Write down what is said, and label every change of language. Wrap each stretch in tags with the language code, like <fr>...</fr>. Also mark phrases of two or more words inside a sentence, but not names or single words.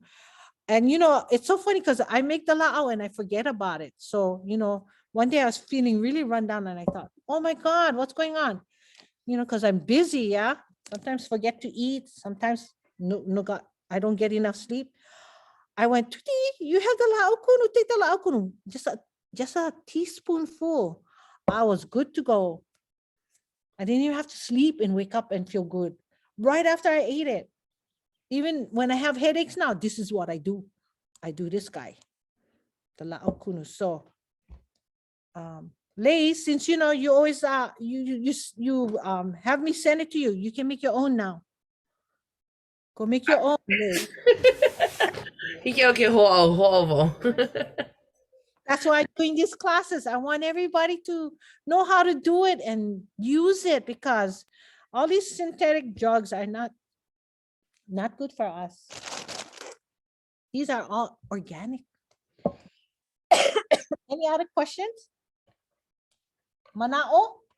<en>And it's so funny because I make the Laʻau and I forget about it. So, one day I was feeling really run down and I thought, oh my God, what's going on? Because I'm busy, yeah. Sometimes forget to eat, sometimes I don't get enough sleep. I went, Tuti, you have the</en> <haw>Laʻau Kunu,</haw> <en>take the</en> <haw>Laʻau Kunu.</haw> <en>Just a teaspoonful. I was good to go. I didn't even have to sleep and wake up and feel good. Right after I ate it. Even when I have headaches now, this is what I do. I do this guy, the</en> <haw>Laʻau Kunu.</haw> <en>So, Lei, since you always you have me send it to you. You can make your own now. Go make your own, Lei.</en> <haw>Hiki o ke ho'ovo.</haw> <en>That's why I'm doing these classes. I want everybody to know how to do it and use it, because all these synthetic drugs are not good for us. These are all organic. Any other questions? Mana'o?</en>